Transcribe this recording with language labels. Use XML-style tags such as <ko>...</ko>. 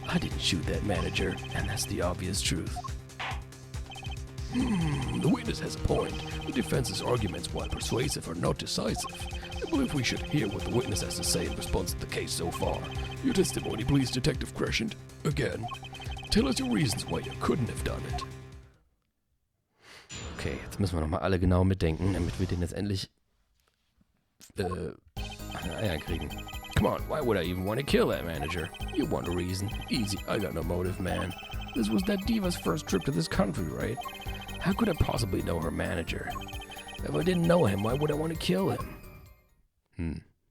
<en>I didn't shoot that manager, and that's the obvious truth. The witness has a point. The defense's arguments, while persuasive, are not decisive. I believe we should hear what the witness has to say in response to the case so far. Your testimony, please, Detective Crescent. Again, tell us your reasons why you couldn't have done it.</en> <de>Okay, jetzt müssen wir nochmal alle genau mitdenken, damit wir den jetzt endlich Eier kriegen.</de> <en>Come on, why would I even want to kill that manager? You want a reason. Easy, I got no motive, man. This was that diva's first trip to this country, right? How could I possibly know her manager? If I didn't know him, why would I want to kill him?</en>